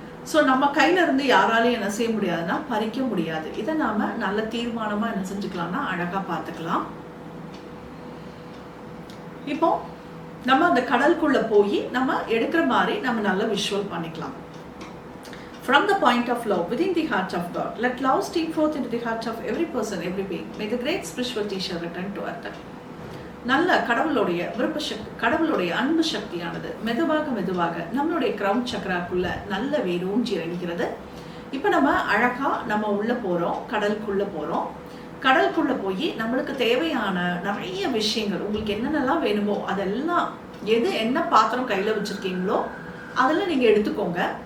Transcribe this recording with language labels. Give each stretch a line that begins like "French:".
Tamil: So நம்ம கையில் இருந்து யாராலையும் என்ன செய்ய முடியாதுன்னா பறிக்க முடியாது. இதை நாம் நல்ல தீர்மானமாக என்ன செஞ்சுக்கலாம்னா அழகாக பார்த்துக்கலாம். இப்போ நம்ம அந்த கடலுக்குள்ளே போய் நம்ம எடுக்கிற மாதிரி நம்ம நல்லா விஷுவல் பண்ணிக்கலாம்.
English: From the point of love within the heart of God, let love stream forth into the heart of every person, every being. May the great spiritual teacher return to earth.
Tamil: நல்ல கடவுளுடைய விருப்ப சக்தி, கடவுளுடைய அன்பு சக்தியானது மெதுவாக நம்மளுடைய crown சக்கராக்குள்ள நல்ல வேர் ஊஞ்சி இறங்குகிறது. இப்போ நம்ம அழகாக உள்ளே போகிறோம், கடலுக்குள்ளே போகிறோம். கடலுக்குள்ளே போய் நம்மளுக்கு தேவையான நிறைய விஷயங்கள், உங்களுக்கு என்னென்னலாம் வேணுமோ அதெல்லாம் என்ன பாத்திரம் கையில் வச்சுருக்கீங்களோ அதில் நீங்கள் எடுத்துக்கோங்க.